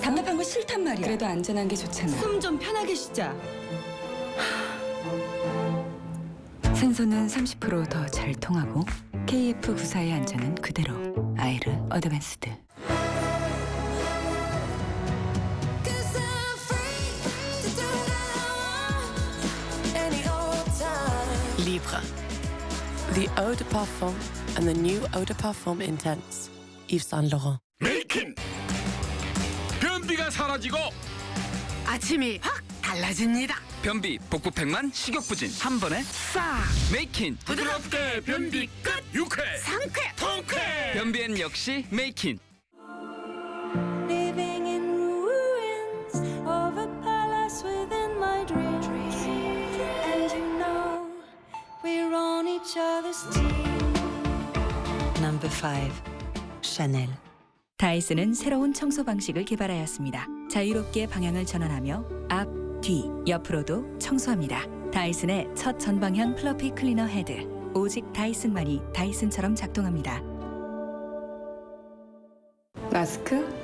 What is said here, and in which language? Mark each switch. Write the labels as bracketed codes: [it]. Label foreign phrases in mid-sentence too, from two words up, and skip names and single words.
[ko] 답답한 거 싫단 말이야. 그래도 안전한 게 좋잖아. 숨 좀 편하게 쉬자. 산소는 30% 더 잘 통하고 KF94의 안전은 그대로. 아이르 어드밴스드. [fr] Livre. [en] The [fr] eau de parfum [en] and the new [fr] eau de parfum intense. [en] Yves Saint Laurent. [ko] 메이킨. 변비가 사라지고 아침이 확 달라집니다. 변비, 복부팩만 식욕부진 한 번에 싹 메이킨. 부드럽게 변비 끝. 유쾌. 상쾌. 통쾌. 변비엔 역시 메이킨. [en] Living in ruins of a palace within my dreams. And you know we're on each other's team. Number 5. [ko] 샤넬. 다이슨은 새로운 청소 방식을 개발하였습니다. 자유롭게 방향을 전환하며 앞, 뒤, 옆으로도 청소합니다. 다이슨의 첫 전방향 플러피 클리너 헤드. 오직 다이슨만이 다이슨처럼 작동합니다. 마스크?